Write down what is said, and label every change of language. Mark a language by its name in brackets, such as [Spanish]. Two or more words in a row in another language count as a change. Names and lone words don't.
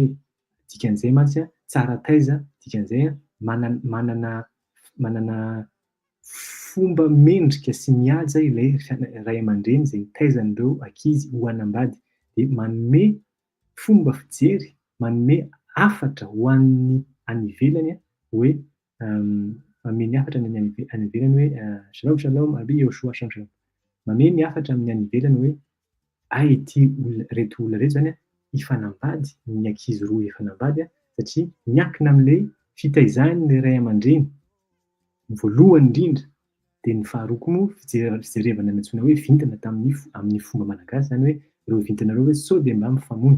[Malagasy] Dikan'izay mantsy tsara taiza, dikan'izay manana fomba mendrika sy mihaja ilay ray aman-dreny izay taizan'ireo ankizy ho hanambady. Dia manome fomba fijery, manome hafatra ho an'ny any ivelany hoe manome ny hafatra ny any ivelany hoe [Hebrew] שלום שלום [Malagasy] aby Yoshua [Hebrew] שלום שלום. [Malagasy] Manome ny hafatra amin'ny any ivelany hoe ity reto olona reto zany hifanambady, ny ankizy roa hifanambady satria miankina amin'ilay fitaizan'ilay ray aman-dreny voalohany indrindra. Dia ny faharoa koa moa fijerevana ny antsoina hoe vintana amin'ny fomba malagasy zany hoe reo vintanareo hoe sao de mba mifamono.